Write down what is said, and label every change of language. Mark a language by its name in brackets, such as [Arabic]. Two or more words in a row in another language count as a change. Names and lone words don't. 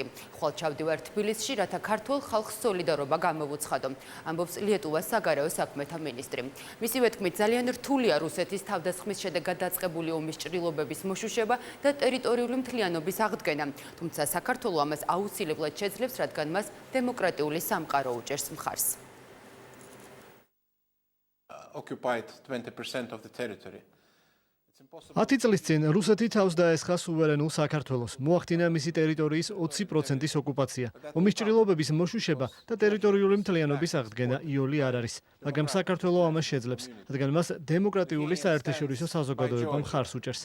[Georgian] ხვალ ჩავდივარ თბილისში, რათა ქართულ ხალხს სოლიდარობა გამოვუცხადო, ამბობს ლიეტუვას საგარეო საქმეთა მინისტრი. მისივე თქმით, ძალიან რთულია რუსეთის თავდასხმის შედეგად დაწყებული ომის ჭრილობების მოშუშება და ტერიტორიული მთლიანობის აღდგენა. თუმცა საქართველო ამას აუცილებლად შეძლებს, რადგან მას დემოკრატიული სამყარო უჭერს მხარს. [English] Occupied 20% of the territory. [Georgian] 10 წლის წინ რუსეთი თავს დაესხა სუვერენულ საქართველოს, მოახდინა მისი ტერიტორიის 20%-ის ოკუპაცია. ომის ჭრილობების მოშუშება და ტერიტორიული მთლიანობის აღდგენა იოლი არ არის, მაგრამ საქართველო ამას შეძლებს, რადგან მას დემოკრატიული საერთაშორისო საზოგადოება მხარს უჭერს.